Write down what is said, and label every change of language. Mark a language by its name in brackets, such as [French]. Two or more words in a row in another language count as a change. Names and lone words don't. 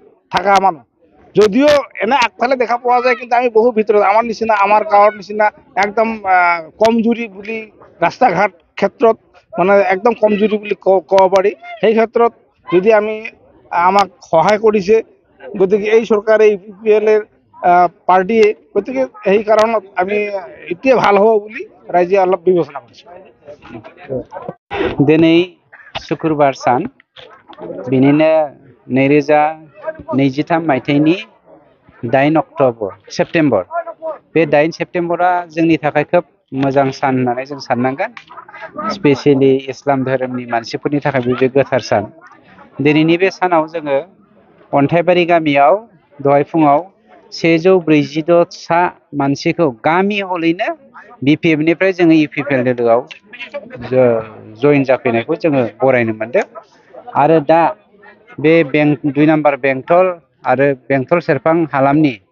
[Assamese] থাকা মানুহ যদিও এনে আগফালে দেখা পোৱা যায় কিন্তু আমি বহু ভিতৰত আমাৰ নিচিনা আমাৰ গাঁৱৰ নিচিনা একদম কমজুৰি বুলি ৰাস্তা ঘাট ক্ষেত্ৰত মানে একদম কমজুৰি বুলি ক'ব পাৰি সেই ক্ষেত্ৰত যদি আমি আমাক সহায় কৰিছে গতিকে এই চৰকাৰে ইউপিপিএলৰ পাৰ্টিয়ে গতিকে সেই কাৰণত আমি এতিয়া ভাল হ'ব বুলি ৰাইজে অলপ বিবেচনা কৰিছে [Bodo] दिनै शुक्रबार सान बिनिनो 2023 मायथाइनि 8 सेप्टेम्बर बे 8 सेप्टेम्बरा जोंनि थाखाय खोब मोजां सान होननानै जों साननांगोन स्पेशली इस्लाम धोरोमनि मानसिफोरनि थाखाय बे गोथार सान दिनैनि बे सानाव जोङो अन्थाइबारि गामियाव दहाय फुङाव 146 सा मानसिखौ गामि हलैनो बिपिएफ निफ्राय जोङो इउपिपिएल दोलोआव जइन जाफैनायखौ जोङो बरायनो मोनदों आरो दा बे 2 नम्बर बेंटल आरो बेंटल सेरफां हालामनि